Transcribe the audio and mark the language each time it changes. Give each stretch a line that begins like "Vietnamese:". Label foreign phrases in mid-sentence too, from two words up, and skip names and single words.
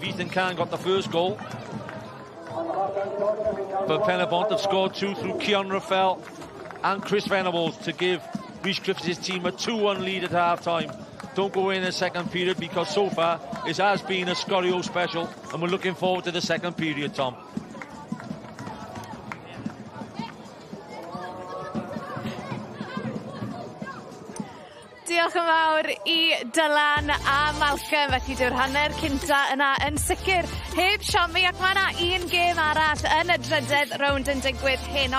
English: Ethan Can got the first goal. But Penybont have scored 2 through Keon Raffel and Chris Venables to give Rhys Griffiths' team a 2-1 lead at half-time. Don't go in the second period, because so far it has been a Sgorio special, and we're looking forward to the second period, Tom.
Welsh: Diolch yn fawr I Dylan a Malcolm, felly dyw'r hanner cynta yna yn sicr heb siomi, ac mae yna un gêm arall yn y drydedd rownd yn digwydd heno.